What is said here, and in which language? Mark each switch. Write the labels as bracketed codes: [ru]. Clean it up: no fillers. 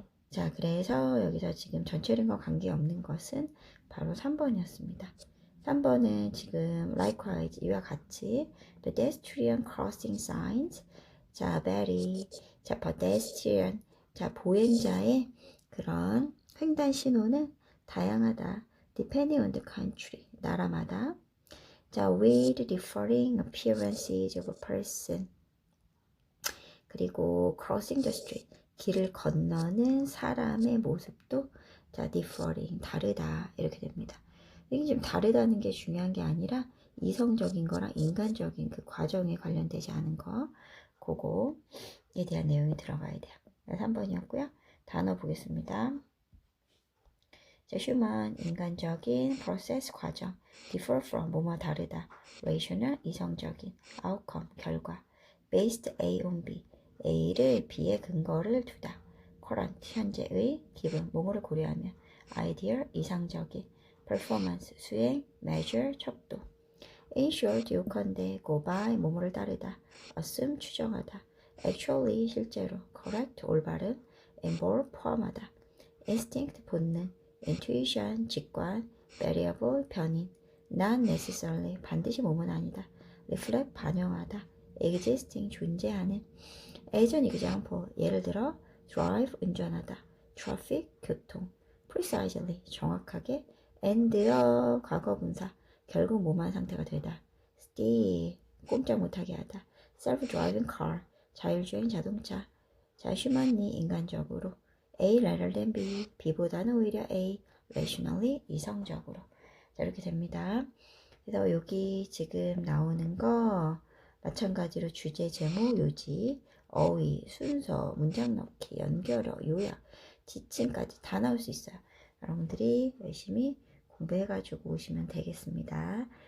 [ko] 자, 그래서 여기서 지금 전체론과 관계없는 것은 바로 3번이었습니다. 3번은 지금 likewise, 이와 같이 [en] the pedestrian crossing signs, [ko] 자, vary, 자, pedestrian, 자, 보행자의 그런 횡단 신호는 다양하다. [en] depending on the country, [ko] 나라마다. [en] 자, with differing appearances of a person, 그리고 crossing the street, [ko] 길을 건너는 사람의 모습도 자, [en] differing, 다르다, 이렇게 됩니다. [ko] 이게 지금 다르다는 게 중요한 게 아니라 이성적인 거랑 인간적인 그 과정에 관련되지 않은 거, 그거에 대한 내용이 들어가야 돼요. 3번이었고요. 단어 보겠습니다. 자, human, 인간적인 process, 과정. differ from, 뭐뭐 다르다. rational, 이성적인. outcome, 결과. based A on B, A를 B의 근거를 두다. current, 현재의. 기분, 뭐뭐를 고려하며. ideal, 이상적인. performance, 수행. measure, 척도. in short, 요컨대 go by, 뭐뭐를 따르다. assume, 추정하다. actually, 실제로. correct, 올바른. involve, 포함하다. instinct, 본능. intuition, 직관. variable, 변인. not necessarily, 반드시 뭐뭐는 아니다. reflect, 반영하다. existing, 존재하는. as an example, 예를 들어 drive, 운전하다. traffic, 교통. precisely, 정확하게. and 과거 분사, 결국 뭐만 상태가 되다. stay, 꼼짝 못하게 하다. self-driving car, 자율주행 자동차. 자, humanly, 인간적으로. A rather than B, B보다는 오히려 A, rationally, 이성적으로. 자, 이렇게 됩니다. 그래서 여기 지금 나오는 거 마찬가지로 주제, 제목, 요지, 어휘, 순서, 문장 넣기, 연결어, 요약, 지침까지 다 나올 수 있어요. 여러분들이 열심히 공부해가지고 오시면 되겠습니다.